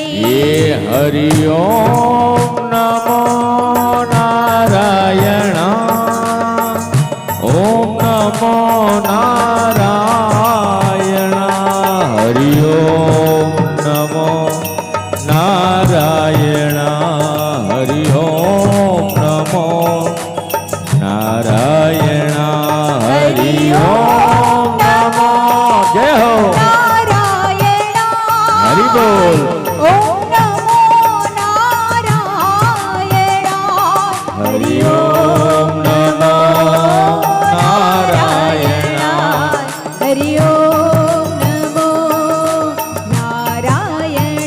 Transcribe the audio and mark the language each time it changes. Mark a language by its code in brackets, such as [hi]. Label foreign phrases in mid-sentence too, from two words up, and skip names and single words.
[hi] ये हरि ओम नमो नारायण ओम नमो नारायण हरि ओम नमो नारायण हरि ओम नमो नारायण हरि ओम नमो जय हो नारायण हरि बोल ओम नमो नारायण हरि ओम नमो नारायण हरि ओम नमो नारायण।